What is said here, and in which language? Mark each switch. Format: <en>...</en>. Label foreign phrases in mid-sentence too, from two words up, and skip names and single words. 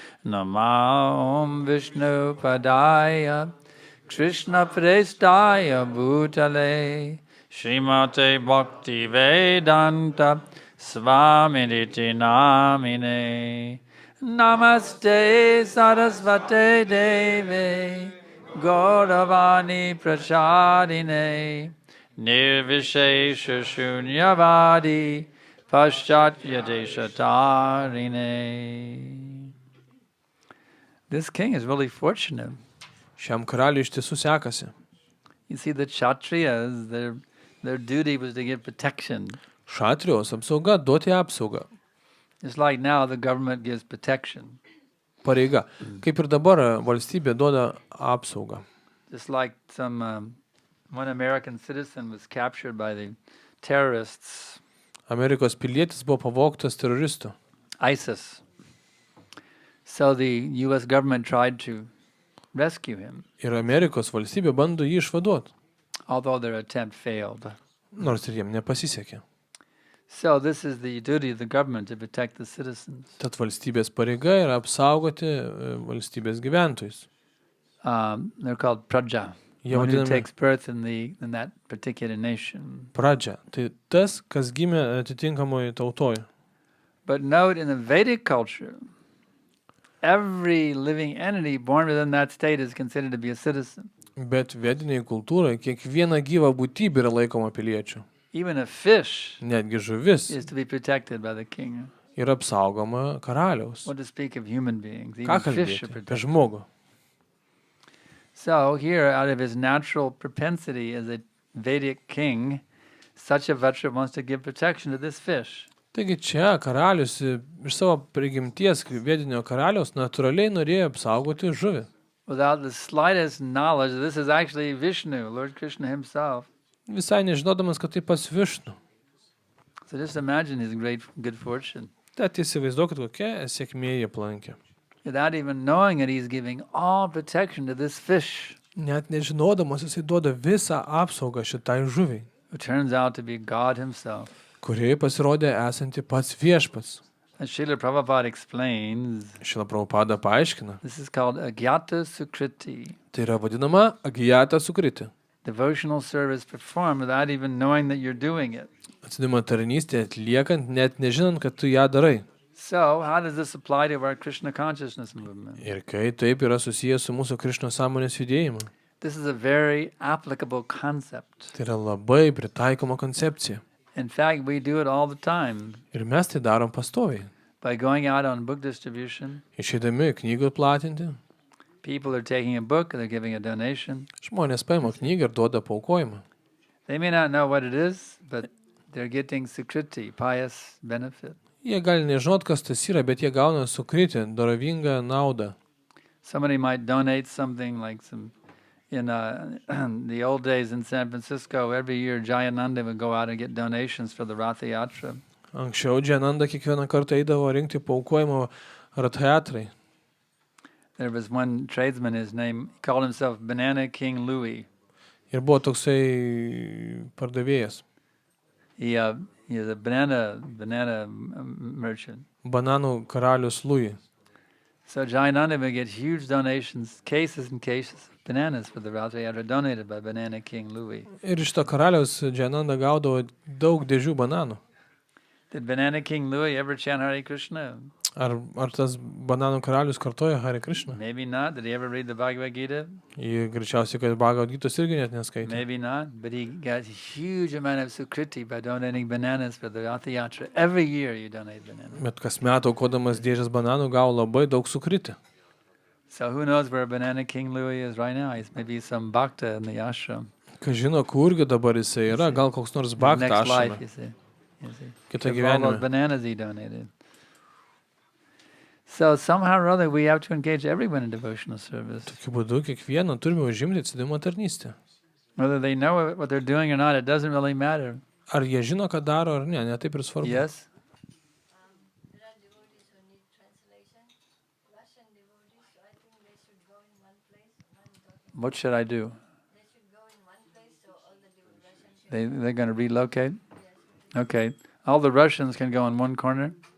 <sa>Nama Om Vishnu Padaya Krishna Prestaya Bhutale Srimate Bhakti Vedanta Svaminiti Namine Namaste Sarasvate Deve Gauravani Prachadine Nirvishesha Shunyavadi Paschatya Deshatarine.</sa> <en>This king is really fortunate.</en> <lt>Šiam karaliui iš tiesų sekasi.</lt> <en>You see, the Kshatriyas, their duty was to give protection.</en> <lt>Šatrijos apsauga, duoti apsaugą.</lt> <en>It's like now the government gives protection.</en> <lt>Pareiga. Kaip ir dabar valstybė duoda apsaugą.</lt> <en>Just like one American citizen was captured by the terrorists.</en> <lt>Amerikos pilietis buvo pavogtas teroristų. ISIS.</lt> <en>So the US government tried to rescue him.</en> <lt>Ir Amerikos valstybė bando jį išvaduoti.</lt> <en>Although their attempt failed.</en> <lt>Nors ir jiem nepasisekė.</lt> <en>So this is the duty of the government to protect the citizens.</en> <lt>Tad valstybės pareiga yra apsaugoti valstybės gyventojus.</lt> <en>They're called praja. One who takes birth in that particular nation.</en> <lt>Pradžia. Tai tas, kas gimė atitinkamoje tautoje.</lt> <en>But note, in the Vedic culture, every living entity born within that state is considered to be a citizen.</en> <lt>Bet vedinėje kultūroje kiekviena gyva būtybė yra laikoma piliečiu.</lt> <en>Even a fish</en> <lt>Netgi žuvis</lt> <en>is to be protected by the king.</en> <lt>yra apsaugoma karaliaus.</lt> <en>What to speak of human beings?</en> <lt>Ką</lt> <en>Even fish</en> <lt>kalbėti</lt> <en>are</en> <lt>apie</lt> <en>protected.</en> <lt>žmogų?</lt> <en>So here, out of his natural propensity as a Vedic king, Satyavrata wants to give protection to this fish.</en> <lt>Taigi čia karalius iš savo prigimties vedinio karaliaus natūraliai norėjo apsaugoti žuvį.</lt> <en>Without the slightest knowledge that this is actually Vishnu, Lord Krishna himself.</en> <lt>Visai nežinodamas, kad tai pats Višnu.</lt> <en>So just imagine his great good fortune.</en> <lt>Tad įsivaizduokit, kokia sėkmė jį aplankė.</lt> <en>Without even knowing it, he's giving all protection to this fish,</en> <lt>Net nežinodamas, jisai duoda visą apsaugą šitai žuviai,</lt> <en>who turns out to be God himself.</en> <lt>kuriai pasirodė esanti pats viešpats.</lt> <en>As Srila Prabhupada explains,</en> <lt>Šila Prabhupada paaiškina.</lt> <en>this is called</en> <sa>Agyata Sukriti.</sa> <lt>Tai yra vadinama</lt> <sa>agijata sukriti.</sa> <en>Devotional service performed without even knowing that you're doing it.</en> <lt>Atsidavimo tarnystė atliekant, net nežinant, kad tu ją darai.</lt> <en>So, how does this apply to our Krishna consciousness movement?</en> <lt>Ir kai taip yra susijęs su mūsų Krišnos sąmonės judėjimu.</lt> <en>This is a very applicable concept.</en> <lt>Tai yra labai pritaikoma koncepcija.</lt> <en>In fact, we do it all the time</en> <lt>Ir mes tai darom pastoviai.</lt> <en>by going out on book distribution.</en> <lt>Išeidami knygų platinti,</lt> <en>People are taking a book, they're giving a donation.</en> <lt>žmonės paima knygą ir duoda paaukojimą.</lt> <en>They may not know what it is, but they're getting sukriti, pious benefit.</en> <lt>Jie gali nežinot, kas tas yra, bet jie gauna sukritį, dorovingą naudą.</lt> <en>Somebody might donate something like some, in the old days in San Francisco, every year Jayananda would go out and get donations for the Ratha Yatra.</en> <lt>Anksčiau Džiananda kiekvieną kartą eidavo rinkti paaukojimą Rathayatrai.</lt> <en>There was one tradesman, his name, he called himself Banana King Louis.</en> <lt>Ir buvo toksai pardavėjas,</lt> <en>He is a banana merchant.</en> <lt>bananų karalius Lui.</lt> <en>So Jayananda would get huge donations, cases and cases of bananas for the Ratha Yatra donated by Banana King Louis.</en> <lt>Ir iš to karaliaus Džiananda gaudavo daug dėžių bananų.</lt> <en>Did Banana King Louis ever chant Hare Krishna?</en> <lt>Ar tas bananų karalius kartoja Hare Krishna?</lt> <en>Maybe not. Did he ever read the Bhagavad Gita?</en> <lt>Jie greičiausiai, kad Bhagavatos irgi net neskaitė.</lt> <en>Maybe not. But he got a huge amount of sukriti by donating bananas for the Ratha Yatra. Every year you donate bananas.</en> <lt>Bet kas metų aukodamas dėžės bananų gavo labai daug sukritį.</lt> <en>So who knows where Banana King Louis is right now? He's maybe some bhakta in the ashram.</en> <lt>Kas žino, kurgi dabar jisai yra, gal koks nors bhakta</lt> <en>Next life,</en> <lt>ašrame.</lt> <en>you see.</en> <lt>Kita</lt> <en>With all those</en> <lt>gyvenime.</lt> <en>bananas he donated. So somehow or other we have to engage everyone in devotional service.</en> <lt>Tokiu būdu kiekvieną turime užimti atsidavimo tarnystę.</lt> <en>Whether they know what they're doing or not, it doesn't really matter.</en> <lt>Ar jie žino, ką daro, ar ne, taip ir svarbu.</lt> <en>Yes? There are devotees who need translation. Russian devotees, so I think they should go in one place. What should I do? They should go in one place, so all the Russians should They're going to relocate? Okay. All the Russians can go in one corner?</en>